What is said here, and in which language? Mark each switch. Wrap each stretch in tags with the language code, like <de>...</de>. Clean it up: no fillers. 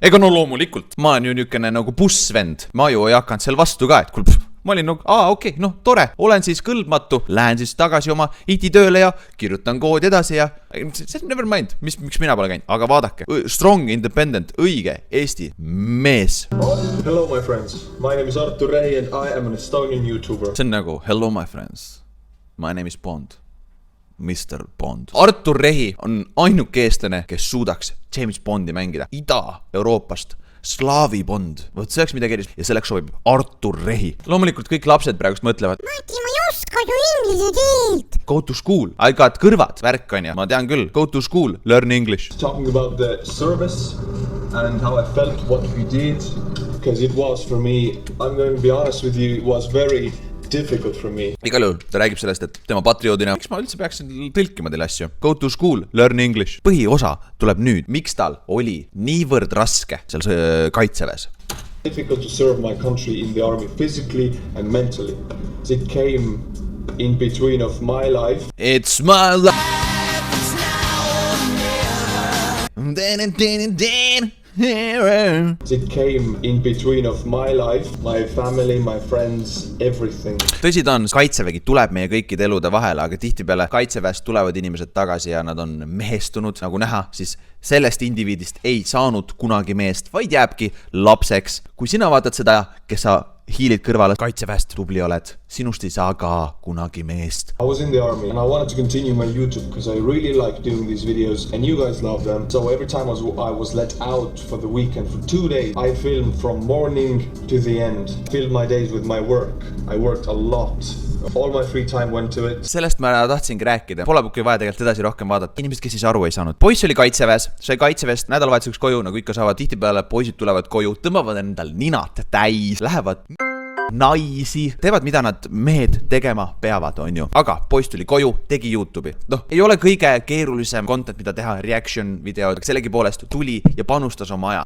<et>Ega no loomulikult, ma olen ju niukene nagu bussvend, ma ju ei hakanud seal vastu ka, et ma olin nagu, okei, tore, olen siis kõlbmatu, lähen siis tagasi oma IT-tööle ja kirjutan koodi edasi ja</et> <en>never mind,</en> <et>miks mina pole käinud, aga vaadake,</et> <en>strong, independent,</en> <et>õige, Eesti mees.</et> <en>Hello my friends, my name is Artur Rehi and I am an Estonian YouTuber.</en> <et>See on nagu,</et> <en>hello my friends, my name is Bond, Mr. Bond.</en> <et>Artur Rehi on ainuke eestlane, kes suudaks James Bondi mängida Ida-Euroopast. Slaavi Bond. Võt see oleks midagi erilist. Ja selleks sobib Artur Rehi. Loomulikult kõik lapsed praegust mõtlevad. Marti, ma ei oska ju inglise keelt.</et> <en>Go to school. I got</en> <et>kõrvad. Värk on ja. Ma tean küll.</et> <en>Go to school. Learn English. Talking about the service and how I felt what we did. Because it was for me, I'm going to be honest with you, it was very difficult for me.</en> <et>Igal juhul, ta räägib sellest, et tema patrioodina, miks ma üldse peaksin tõlkima teile asju?</et> <en>Go to school, learn English.</en> <et>Põhiosa tuleb nüüd. Miks tal oli niivõrd raske seal kaitseväes?</et> <en>Difficult to serve my country in the army physically and mentally. It came in between of my life. It's my life. It came in between of my life, my family, my friends, everything.</en> <et>Tõsi ta on, kaitsevägi tuleb meie kõikide elude vahele, aga tihtipeale kaitseväest tulevad inimesed tagasi ja nad on mehestunud, nagu näha, siis sellest indiviidist ei saanud kunagi meest, vaid jääbki lapseks. Kui sina vaatad seda, kes sa hiilid kõrvale kaitseväest, tubli oled, sinust ei saa ka kunagi meest.</et> <en>I was in the army and I wanted to continue my YouTube because I really like doing these videos and you guys love them. So every time I was let out for the weekend for 2 days, I filmed from morning to the end. Filled my days with my work. I worked a lot. All my free time went to it.</en> <et>Sellest ma tahtsingi rääkida. Pole kui vaja tegelikult edasi rohkem vaadata. Inimesed, kes siis aru ei saanud. Poiss oli kaitseväes, sai kaitseväest nädalavahetuseks koju, nagu ikka saavad. Tihtipeale poisid tulevad koju, tõmbavad endal ninad täis, lähevad naisi, teevad mida nad mehed tegema peavad, on ju. Aga poiss tuli koju, tegi YouTube'i. Ei ole kõige keerulisem content, mida teha, reaction videod, sellegi poolest tuli ja panustas oma aja.</et>